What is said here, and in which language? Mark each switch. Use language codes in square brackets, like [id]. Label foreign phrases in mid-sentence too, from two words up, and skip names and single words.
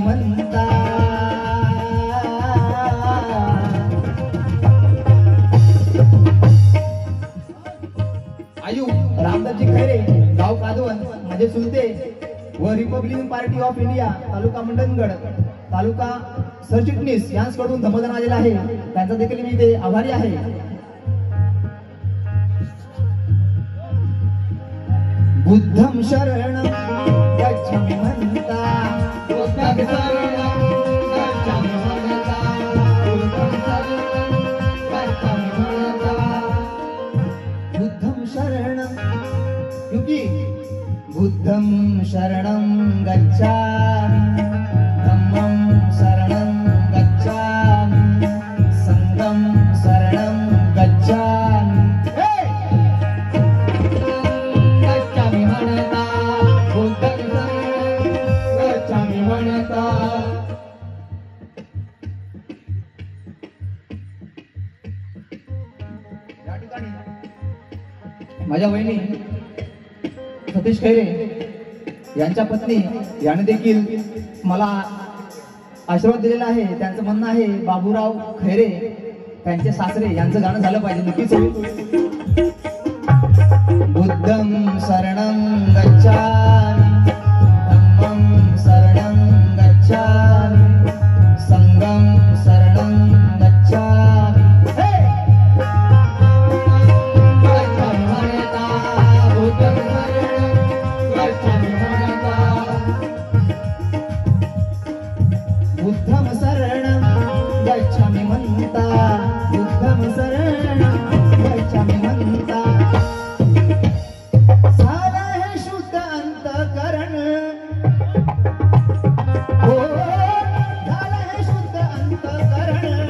[mr] म्हणता आयु रामदासजी खैरे गाव कादवण माझे चुलते व रिपब्लिकन पार्टी ऑफ इंडिया तालुका मंडणगड तालुका सरचिटणीस यांच्याकडून धमदान आलेला आहे त्यांचा देखील मी ते आभारी आहे. [pi] बुद्धं शरणं गच्छामि म्हणता बुद्धं शरणं गच्छामि म्हणता बुद्धं शरणं गच्छामि म्हणता बुद्धं शरणं क्योंकि बुद्धं शरणं गच्छामि धम्मं शरणं गच्छामि संघं शरणं गच्छामि गच्छामि म्हणता बुद्धं शरणं गच्छामि म्हणता. [mr] या ठिकाणी माझ्या वहिनी सतीश खैरे यांच्या पत्नी याने देखील मला आशीर्वाद दिलेला आहे. त्यांचं म्हणणं आहे बाबूराव खैरे त्यांचे सासरे यांचं गाणं झालं पाहिजे नक्कीच होईल. [pi] बुद्धं शरणं गच्छामि धम्मं शरणं गच्छामि संघं शरणं गच्छामि गच्छामि म्हणता बुद्धं शरणं गच्छामि म्हणता बुद्धं शरणं गच्छामि म्हणता बुद्धं शरणं गच्छामि म्हणता [mr] झालं हे शुद्ध अंतःकरण हो झालं हे शुद्ध अंतःकरण